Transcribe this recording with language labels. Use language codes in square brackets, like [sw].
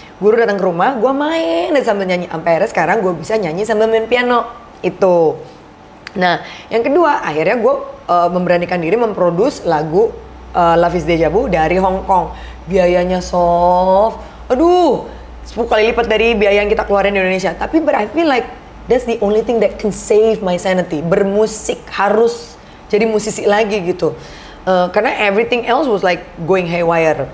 [id] Guru datang ke rumah, gue main sambil nyanyi. Sampai akhirnya sekarang gue bisa nyanyi sambil main piano. Itu. Nah, yang kedua, akhirnya gue memberanikan diri memproduce lagu Love is Deja Vu dari Hong Kong. Biayanya soft. Aduh, 10 kali lipat dari biaya yang kita keluarin di Indonesia. Tapi [en] I feel like that's the only thing that can save my sanity. [id] Bermusik, harus jadi musisi lagi gitu. Karena [en] everything else was like going haywire.